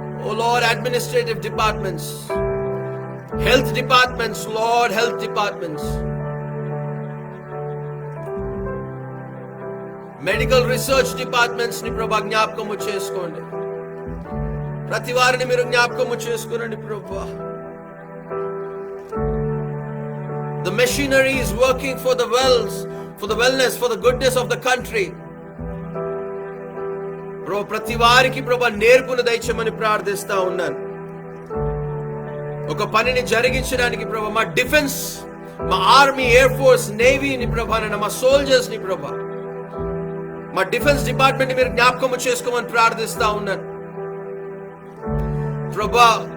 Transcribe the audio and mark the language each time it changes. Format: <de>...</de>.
<en>Oh Lord, administrative departments, health departments, Lord, health departments, medical research departments ని</en> <te>ప్రభా జ్ఞాపకము చేసుకోండి. ప్రతి వారిని మీరు జ్ఞాపకము చేసుకోనండి ప్రభా.</te> <en>The machinery is working for the wellness, for the goodness of the country.</en> <te>ప్రభా ప్రతి వారికి ప్రభా నేర్పును దయచేయమని ప్రార్థిస్తా ఉన్నాను. ఒక పనిని జరిగించడానికి ప్రభా మా డిఫెన్స్, మా ఆర్మీ, ఎయిర్ ఫోర్స్, నేవీని ప్రభా మా సోల్జర్స్ ని ప్రభా మా డిఫెన్స్ డిపార్ట్మెంట్ మీరు జ్ఞాపకము చేసుకోమని ప్రార్థిస్తా ఉన్నాను ప్రభా.</te>